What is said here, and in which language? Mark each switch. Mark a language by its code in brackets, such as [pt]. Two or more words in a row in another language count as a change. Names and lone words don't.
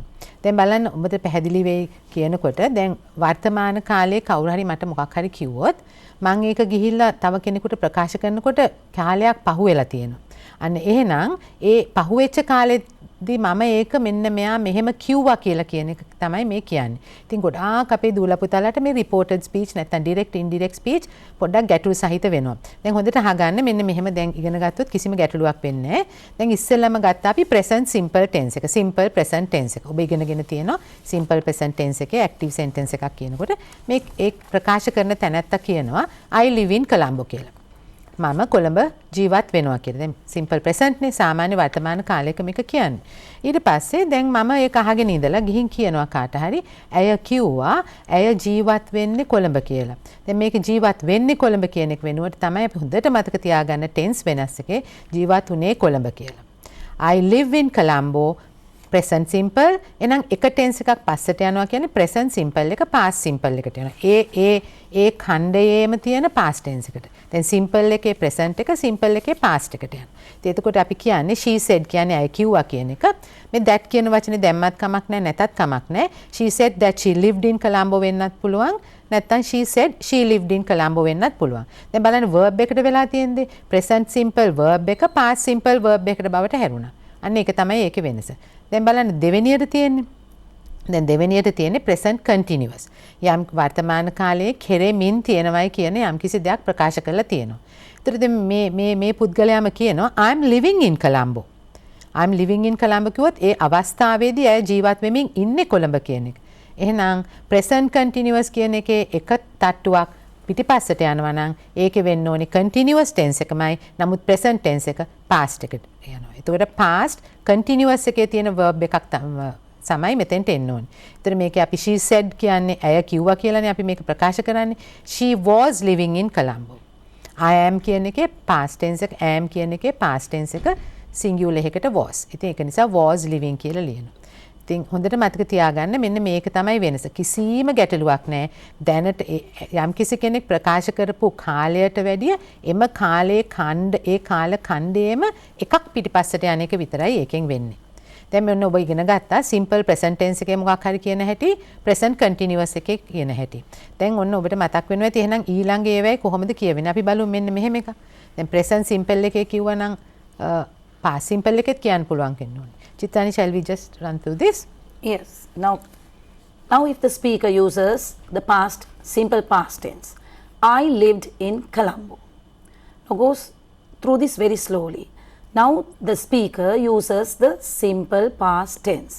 [si] දැන් බලන්න ඔබට පැහැදිලි වෙයි කියනකොට දැන් වර්තමාන කාලේ කවුරු හරි මට මොකක් හරි කිව්වොත් මම ඒක ගිහිල්ලා තව කෙනෙකුට ප්‍රකාශ කරනකොට කාලයක් පහු වෙලා තියෙනවා. අන්න එහෙනම් ඒ පහුවෙච්ච කාලෙදී මම ඒක මෙන්න මෙයා මෙහෙම කිව්වා කියලා කියන එක තමයි මේ කියන්නේ. ඉතින් ගොඩාක් අපේ දූල පුතාලට මේ [en] reported speech [si] නැත්නම් [en] direct indirect speech [si] පොඩ්ඩක් ගැටළු සහිත වෙනවා. දැන් හොඳට අහගන්න මෙන්න මෙහෙම දැන් ඉගෙන ගත්තොත් කිසිම ගැටලුවක් වෙන්නේ නැහැ. දැන් ඉස්සෙල්ලාම ගත්තා අපි [en] present simple tense [si] එක. [en] simple present tense එක. [si] ඔබ ඉගෙනගෙන තියෙනවා [en] simple present tense [si] එකේ [en] active sentence [si] එකක් කියනකොට මේ ඒ ප්‍රකාශ කරන තැනැත්තා කියනවා [en] I live in Colombo [si] කියලා. මම කොළඹ ජීවත් වෙනවා කියලා. දැන් [en] simple present [si] නේ සාමාන්‍ය වර්තමාන කාලයක මේක කියන්නේ. ඊට පස්සේ දැන් මම ඒක අහගෙන ඉඳලා ගිහින් කියනවා කාට හරි ඇය කිව්වා ඇය ජීවත් වෙන්නේ කොළඹ කියලා. දැන් මේක ජීවත් වෙන්නේ කොළඹ කියන එක වෙනුවට තමයි අපි හොඳට මතක තියාගන්න ටෙන්ස් වෙනස් එකේ ජීවත් උනේ කොළඹ කියලා. [en] I live in Colombo present simple [si] එහෙනම් එක tense එකක් පස්සට යනවා කියන්නේ [en] present simple [si] එක [en] past simple [si] එකට යනවා. ඒ ඛණ්ඩයේම තියෙන [en] past tense [si] එකට. දැන් simple එකේ present එක simple එකේ past එකට යනවා. ඉතින් එතකොට අපි කියන්නේ [en] she said [si] කියන්නේ අය කිව්වා කියන එක. මේ that කියන වචනේ දැම්මත් කමක් නැහැ නැතත් කමක් නැහැ. [en] She said that she lived in Colombo [si] වෙන්නත් පුළුවන්. නැත්තම් [en] she said she lived in Colombo [si] වෙන්නත් පුළුවන්. දැන් බලන්න verb එකට වෙලා තියෙන්නේ [en] present simple verb [si] එක [en] past simple verb [si] එකට බවට හැරුණා. අන්න ඒක තමයි ඒකේ වෙනස. දැන් බලන්න දෙවෙනියට තියෙන්නේ. දැන් දෙවෙනියට තියෙන්නේ [en] present continuous. [si] යම් වර්තමාන කාලයේ කෙරෙමින් තියෙනවයි කියන යම් කිසි දෙයක් ප්‍රකාශ කරලා තියෙනවා. ඒතර දැන් මේ පුද්ගලයාම කියනවා [en] I am living in Colombo. I am living in Colombo [si] කිව්වොත් ඒ අවස්ථාවේදී අය ජීවත් වෙමින් ඉන්නේ කොළඹ කියන එක. එහෙනම් [en] present continuous [si] කියන එකේ එක තට්ටුවක් පිටිපස්සට යනවා නම් ඒකේ වෙන්න ඕනේ [en] continuous tense [si] එකමයි. නමුත් [en] present tense [si] එක past එකට යනවා. එතකොට [en] past continuous [si] එකේ තියෙන verb එකක් තමයි මෙතෙන්ට එන්න ඕනේ. ඒතර මේකේ අපි [en] she said [si] කියන්නේ ඇය කිව්වා කියලානේ අපි මේක ප්‍රකාශ කරන්නේ. [en] She was living in Colombo. I am [si] කියන එකේ [en] past tense [si] එක am කියන එකේ [en] past tense [si] එක singular එකකට was. ඉතින් ඒක නිසා [en] was living [si] කියලා ලියනවා. ඉතින් හොඳට මතක තියාගන්න මෙන්න මේක තමයි වෙනස. කිසිම ගැටලුවක් නැහැ. දැනට යම් කිසි කෙනෙක් ප්‍රකාශ කරපු කාලයට වැඩිය එම කාලයේ ඒ කාල ඛණ්ඩයේම එකක් පිටිපස්සට යන එක විතරයි ඒකෙන් වෙන්නේ. දැන් මෙන්න ඔබ ඉගෙන ගත්තා [en] simple present tense [si] එකේ මොකක් හරි කියන හැටි [en] present continuous [si] එකේ කියන හැටි. දැන් ඔන්න ඔබට මතක් වෙනවා ඇති එහෙනම් ඊළඟ ඒවායි කොහොමද කියවෙන්නේ? අපි බලමු මෙන්න මෙහෙම එකක්. දැන් [en] present simple [si] එකේ කිව්වනම් [en] past simple [si] එකෙත් කියන්න පුළුවන් වෙන්න ඕනේ. [en] Chitani, shall we just run through this? Yes. Now if the speaker uses the past simple past tense, I lived in Colombo. Now goes through this very slowly. Now the speaker uses the simple past tense.